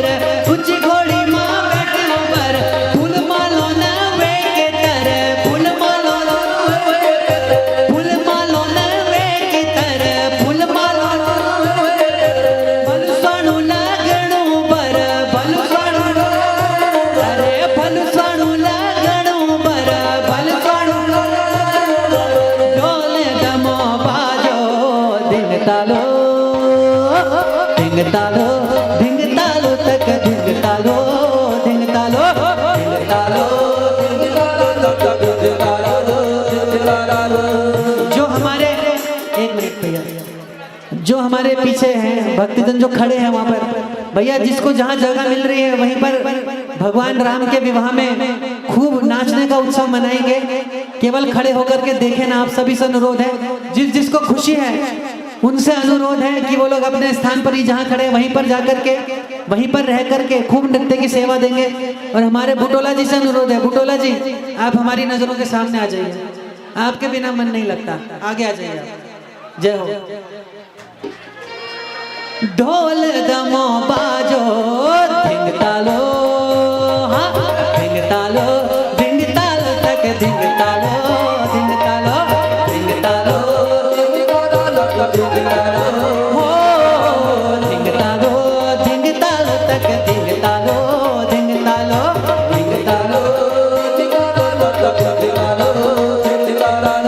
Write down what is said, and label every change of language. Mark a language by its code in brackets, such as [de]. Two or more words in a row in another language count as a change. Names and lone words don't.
[gbm] ऊंची घोड़ी माँ बैठी हूँ बर, फूल मालो न वे के तर, फूल मालो न फूल मालो न वे के तर, फूल मालो न भलु स्वाणु लगणु बर, भलु स्वाणु अरे भलु स्वाणु लगणु बर, भलु स्वाणु ढोल दमो बाजो धिंग तालो, धिंग तालो, धिंग तालो तक धिंग तालो, धिंग तालो, धिंग तालो, धिंग तालो तक धिंग तालो, धिंग तालो। [hi] जो हमारे एक मिनट भैया, जो हमारे पीछे हैं भक्तजन जो खड़े हैं वहाँ पर भैया, जिसको जहाँ जगह मिल रही है वहीं पर भगवान राम के विवाह में खूब नाचने का उत्सव मनाएंगे। केवल खड़े होकर के देखें ना, आप सभी से अनुरोध है, जिसको खुशी है उनसे अनुरोध है कि वो लोग अपने स्थान पर ही जहाँ खड़े हैं वहीं पर जाकर के वहीं पर रह करके खूब नृत्य की सेवा देंगे। और हमारे बुटोला जी से अनुरोध है, बुटोला जी आप हमारी नजरों के सामने आ जाइए, आपके बिना मन नहीं लगता, आगे आ जाइए। जय हो। [gbm] ढोल दमो बाजो धिंग तालो, हाँ धिंग तालो, धिंग तालो तक धिंग तालो, धिंग तालो, धिंग तालो, धिंग तालो तक धिंग तालो, हो धिंग तालो, धिंग तालो तक धिंग तालो, धिंग तालो, धिंग तालो, धिंग तालो तक धिंग तालो, धिंग तालो।